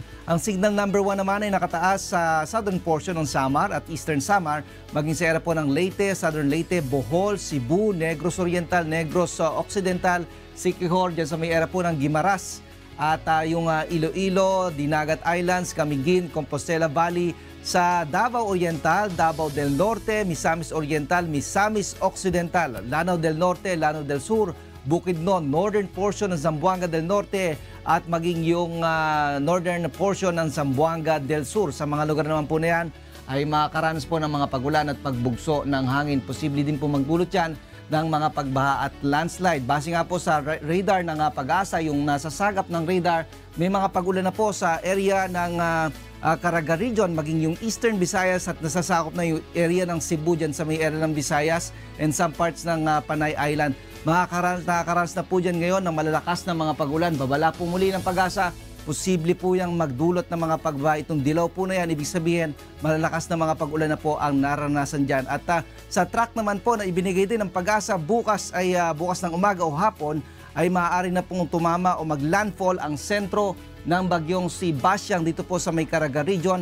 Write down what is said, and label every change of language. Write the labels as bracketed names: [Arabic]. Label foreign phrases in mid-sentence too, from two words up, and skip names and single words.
[Filipino] Ang [English] signal number [Filipino] 1 naman ay nakataas sa southern portion ng Samar at eastern Samar, maging sa area po ng Leyte, southern Leyte, Bohol, Cebu, Negros Oriental, Negros Occidental, Siquijor, dyan sa may area po ng Guimaras, at yung Iloilo, Dinagat Islands, Camiguin, Compostela Valley, sa Davao Oriental, Davao del Norte, Misamis Oriental, Misamis Occidental, Lanao del Norte, Lanao del Sur, Bukidnon, northern portion ng Zamboanga del Norte at maging yung northern portion ng Zamboanga del Sur. Sa mga lugar naman po na yan ay makakaranas po ng mga pagulan at pagbugso ng hangin. Posible din po magdulot yan ng mga pagbaha at landslide. Base nga po sa radar ng PAG-ASA, yung nasasagap ng radar, may mga pagulan na po sa area ng Caraga Region, maging yung Eastern Visayas at nasasakop na yung area ng Cebu dyan sa may area ng Visayas [English] and some parts [Filipino] ng Panay Island. Nakakaranas na po dyan ngayon ng malalakas na mga pagulan. Babala po muli ng PAG-ASA, posible po yung magdulot ng mga pagbaha. Itong dilaw po na yan, ibig sabihin, malalakas na mga pag-ulan na po ang naranasan dyan. At sa track naman po na ibinigay din ng PAG-ASA, bukas ng umaga o hapon, ay maaari na pong tumama o maglandfall ang sentro ng bagyong si Basyang dito po sa may Caraga Region.